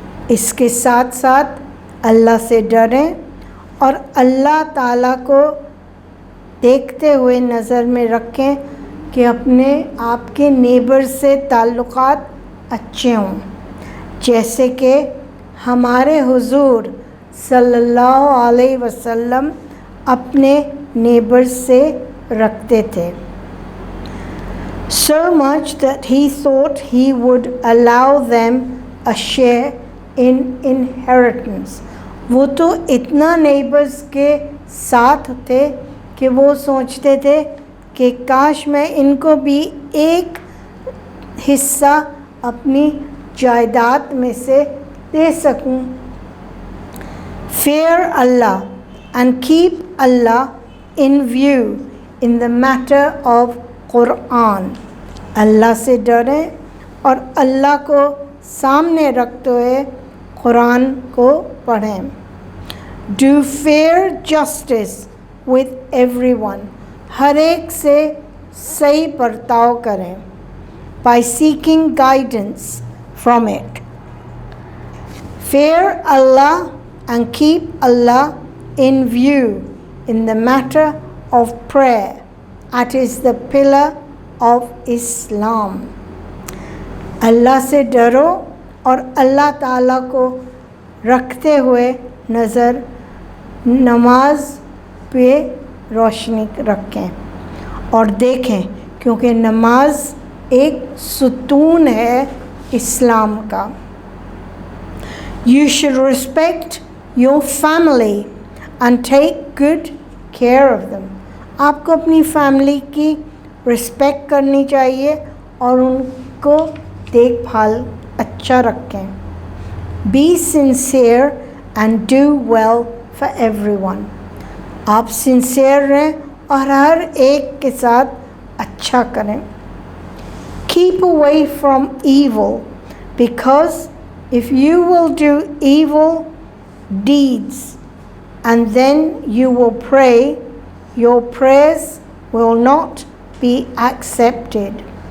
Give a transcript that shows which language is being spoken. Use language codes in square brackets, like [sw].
[hi] इसके साथ साथ अल्लाह से डरें और अल्लाह ताला को देखते हुए नज़र में रखें कि अपने आपके नेबर से ताल्लुक़ात अच्छे हों, जैसे कि हमारे हुजूर सल्लल्लाहु अलैहि वसल्लम अपने नेबर से रखते थे. [en] So much that he thought he would allow them a share in inheritance. [hi] वो तो इतना नेबर्स के साथ थे कि वो सोचते थे कि काश मैं इनको भी एक हिस्सा अपनी जायदाद में से दे सकूं. [en] Fear Allah and keep Allah in view in the matter of Quran. [hi] अल्लाह से डरें और अल्लाह को सामने रखते हुए कुरान को पढ़ें. [en] Do fair justice with everyone. [hi] हर एक से सही बर्ताव करें. [en] By seeking guidance from it. Fear Allah and keep Allah in view in the matter of prayer. That is the pillar of Islam. [hi] अल्लाह से डरो और अल्लाह ताला को रखते हुए नज़र नमाज पे रोशनी रखें और देखें, क्योंकि नमाज एक सुतून है इस्लाम का. [en] You should respect your family and take good care of them. [hi] आपको अपनी फैमिली की रिस्पेक्ट करनी चाहिए और उनको देखभाल अच्छा रखें. [en] Be sincere and do well for everyone. [hi] आप सिंसियर रहें और हर एक के साथ अच्छा करें. [en] Keep away from evil, because if you will do evil deeds and then you will pray, your prayers will not be accepted.